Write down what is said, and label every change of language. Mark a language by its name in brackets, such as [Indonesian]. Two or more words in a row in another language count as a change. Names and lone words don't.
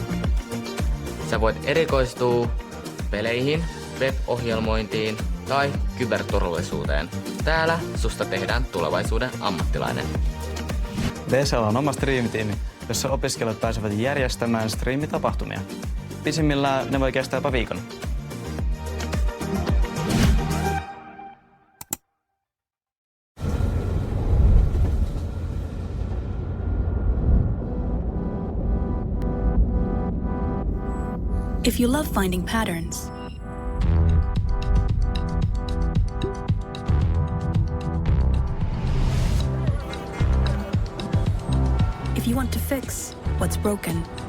[Finnish] Sä voit erikoistua peleihin, web-ohjelmointiin tai kyberturvallisuuteen. Täällä susta tehdään tulevaisuuden ammattilainen. VSL on oma striimitiimi, jossa opiskelijat pääsevät järjestämään striimitapahtumia. Pisimmillään ne voi kestää jopa viikon. [English] If you love finding patterns, if you want to fix what's broken,